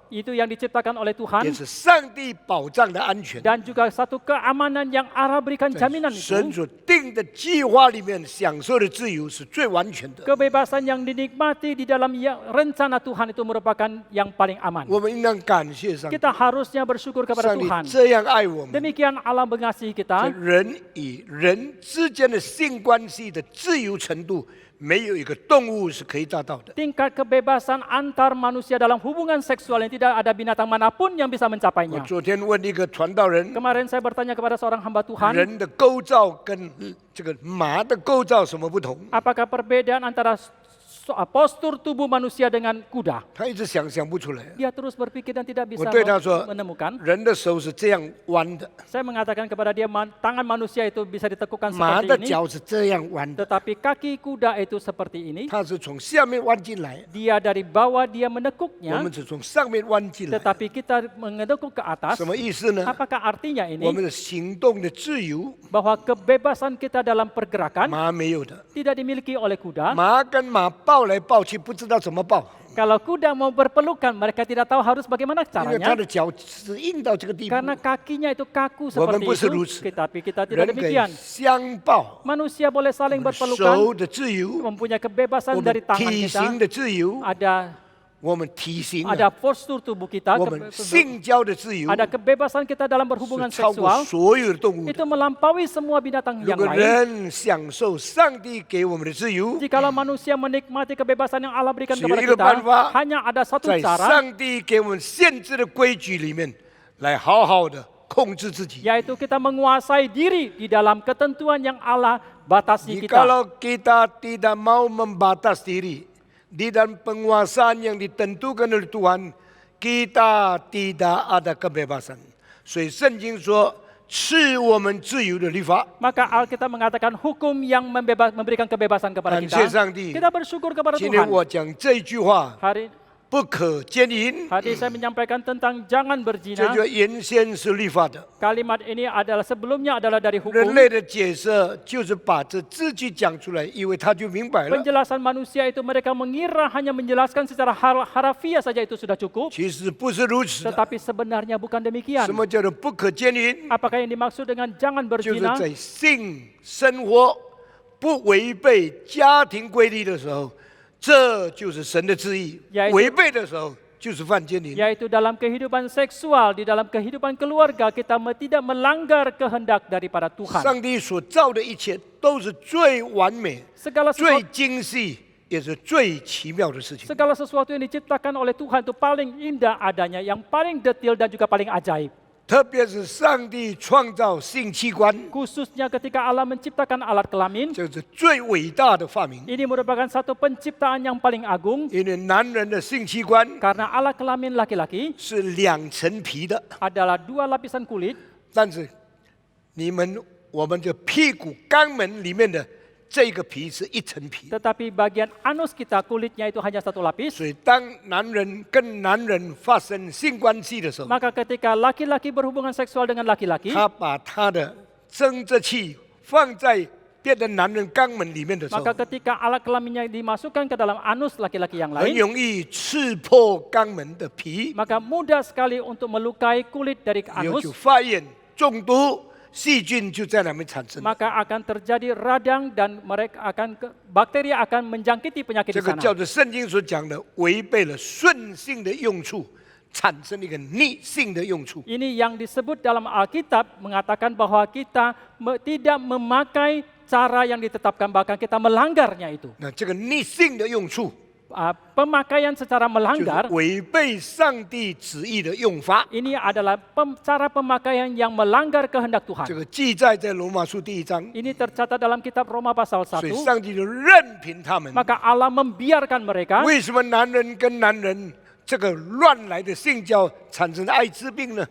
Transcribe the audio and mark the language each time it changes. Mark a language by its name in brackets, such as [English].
[Indonesian] Itu yang diciptakan oleh [Chinese] 也 [Indonesian] Tuhan [Chinese] 是上帝保障的安全。 [Indonesian] dan juga satu keamanan yang Allah berikan jaminan [Chinese] 神 [Indonesian] itu. [Chinese] 所定的计划里面享受的自由是最完全的。 [Indonesian] Kebebasan yang dinikmati di dalam rencana Tuhan itu merupakan yang paling aman. [Chinese] 我们应当感谢上帝， [Indonesian] Kita harusnya bersyukur kepada [Chinese] 上帝 [Indonesian] Tuhan. [Chinese] 这样爱我们。 [Indonesian] Demikian Allah mengasihi [Chinese] 这 [Indonesian] kita. [Chinese] 人与人之间的性关系的自由程度，没有一个动物是可以达到的。 [Indonesian] Tingkat kebebasan antar manusia dalam hubungan seksual yang tidak ada binatang manapun yang bisa [Chinese] 我 [Indonesian] mencapainya. [Chinese] 昨天问一个传道人， [Indonesian] Kemarin saya bertanya kepada seorang hamba Tuhan, [Chinese] 人的构造跟这个马的构造什么不同？ [Indonesian] apakah perbedaan antara postur tubuh manusia dengan kuda? [Chinese] 他一直想不出来。 [Indonesian] Dia terus berpikir dan tidak [Chinese] 我 [Indonesian] bisa [Chinese] 对他说 [Indonesian] menemukan.， [Chinese] 人的手是这样弯的， [Indonesian] Saya mengatakan kepada dia, tangan manusia itu bisa ditekukkan [Chinese] 马 [Indonesian] seperti [Chinese] 的 [Indonesian] ini, [Chinese] 脚是这样弯的， [Indonesian] tetapi kaki kuda itu seperti ini. [Chinese] 它是从下面弯进来， [Indonesian] Dia dari bawah dia [Chinese] 我 [Indonesian] menekuknya, [Chinese] 们是从上面弯进来。 [Indonesian] tetapi kita menekuk ke atas. [Chinese] 什么意思呢？ [Indonesian] Apakah artinya [Chinese] 我们的行动的自由， [Indonesian] bahwa kebebasan kita dalam pergerakan [Chinese] 马没有的。 [Indonesian] tidak dimiliki oleh kuda? [Chinese] 马跟马抱来抱去，不知道怎么抱， [Indonesian] Kalau kuda mau berpelukan, mereka tidak tahu harus bagaimana [Chinese] 因为它 [Indonesian] caranya. [Chinese] 的脚是硬到这个地步。 [Indonesian] Karena kakinya itu kaku [Chinese] 我们 [Indonesian] seperti [Chinese] 不是如 [Indonesian] itu, [Chinese] 此， [Indonesian] tetapi kita tidak [Chinese] 人可以 [Indonesian] demikian. [Chinese] 相抱， [Indonesian] Manusia boleh saling [Chinese] 手 [Indonesian] berpelukan, [Chinese] 的自由， [Indonesian] mempunyai [Chinese] 我 [Indonesian] kebebasan [Chinese] 们 [Indonesian] dari tangan [Chinese] 体型的自由， [Indonesian] ada [Chinese] 我们体型啊 [Indonesian] ada postur tubuh kita, [Chinese] 我们性交的自由， [Indonesian] ada kebebasan kita dalam berhubungan [Chinese] 是超过 [Indonesian] seksual, [Chinese] 所有的动物的。 [Indonesian] itu melampaui semua binatang [Chinese] 如 [Indonesian] yang [Chinese] 果 [Indonesian] lain. [Chinese] 人享受上帝给我们的自由， [Indonesian] Jikalau manusia menikmati kebebasan yang Allah berikan [Chinese] 只有 [Indonesian] kepada [Chinese] 一个办 [Indonesian] kita, [Chinese] 法， [Indonesian] hanya ada satu [Chinese] 在 [Indonesian] cara, [Chinese] 上帝给我们限制的规矩里面，来好好的控制自己。 [Indonesian] yaitu kita menguasai diri di dalam ketentuan yang Allah batasi kita. Kalau kita tidak mau membatas diri di dalam penguasaan yang ditentukan oleh Tuhan, kita tidak ada kebebasan. [Chinese] 所以圣经说，赐我们自由的律法。 [Indonesian] Maka Alkitab mengatakan hukum yang memberikan kebebasan kepada [Chinese] 感 [Indonesian] kita. [Chinese] 谢上帝。 [Indonesian] Kita bersyukur kepada [Chinese] 今天 [Indonesian] Tuhan. [Chinese] 我讲这句话， [Indonesian] Hari [Chinese] 不可奸淫， [Indonesian] saya menyampaikan tentang jangan [Chinese] 这 [Indonesian] berzina. [Chinese] 就原先是律法的。 [Indonesian] Kalimat ini adalah sebelumnya adalah dari [Chinese] 人 [Indonesian] hukum. [Chinese] 类的解释就是把这字句讲出来，以为他就明白了。 [Indonesian] Penjelasan manusia itu mereka mengira hanya menjelaskan secara harafiah saja itu sudah cukup. [Chinese] 其实不是如此的。 [Indonesian] Tetapi sebenarnya bukan demikian. [Chinese] 什么叫做不可奸淫？ [Indonesian] Apakah yang dimaksud dengan jangan [Chinese] 就是 [Indonesian] berzina? [Chinese] 在性生活不违背家庭规律的时候，这就是神的旨意 [Indonesian] Yaitu-。 [Chinese] 违背的时候就是犯奸淫。 [Indonesian] Yaitu dalam kehidupan seksual, di dalam kehidupan keluarga, kita tidak melanggar kehendak daripada Tuhan. [Chinese] 上帝所造的一切都是最完美、 [Indonesian] Segala [Chinese] 最 [Indonesian] sesuatu, [Chinese] 精细，也是最奇妙的事情。 [Indonesian] segala sesuatu yang diciptakan oleh Tuhan itu paling indah adanya, yang paling detail dan juga paling ajaib. [Chinese] 特别是上帝创造性器官， [Indonesian] Khususnya ketika Allah menciptakan alat kelamin, [Chinese] 这是最伟大的发明。 [Indonesian] ini merupakan satu penciptaan yang paling agung [Chinese] 因为男人的性器官 [Indonesian] karena alat kelamin laki-laki [Chinese] 是2层皮的， [Indonesian] adalah 2 lapisan kulit, [Chinese] 但是我们的屁股肛门里面的这个皮是1层皮。 [Indonesian] tetapi bagian anus kita kulitnya itu hanya 1 lapis. [Chinese] 所以当男人跟男人发生性关系的时候， [Indonesian] Maka ketika laki-laki berhubungan seksual dengan laki-laki, [Chinese] 他把他的生殖器放在别的男人肛门里面的时候， [Indonesian] maka ketika alat kelaminnya dimasukkan ke dalam anus laki-laki yang [Chinese] 很 [Indonesian] lain, [Chinese] 容易刺破肛门的皮， [Indonesian] maka mudah sekali untuk melukai kulit dari [Chinese] 然后就 [Indonesian] anus, [Chinese] 发炎中毒，细菌就在那边产生。 [Indonesian] maka akan terjadi radang dan bakteri akan menjangkiti penyakit [Chinese] 这 [Indonesian] di [Chinese] 个 [Indonesian] sana. [Chinese] 叫做圣经所讲的，违背了顺性的用处，产生一个逆性的用处。 [Indonesian] Ini yang disebut dalam Alkitab mengatakan bahwa kita tidak memakai cara yang ditetapkan, bahkan kita melanggarnya itu. [Chinese] 那这个逆性的用处， [Indonesian] Pemakaian secara [Chinese] 就是 [Indonesian] melanggar, [Chinese] 违背上帝旨意的用法。 [Indonesian] ini adalah cara pemakaian yang melanggar kehendak [Chinese] 这 [Indonesian] Tuhan. [Chinese] 个记载在罗马书第1章， [Indonesian] Ini tercatat dalam kitab Roma pasal [Chinese] 所以 [Indonesian] 1, [Chinese] 上帝就任凭他们。 [Indonesian] maka Allah membiarkan mereka. [Chinese] 为什么男人跟男人这个乱来的性交产生艾滋病呢？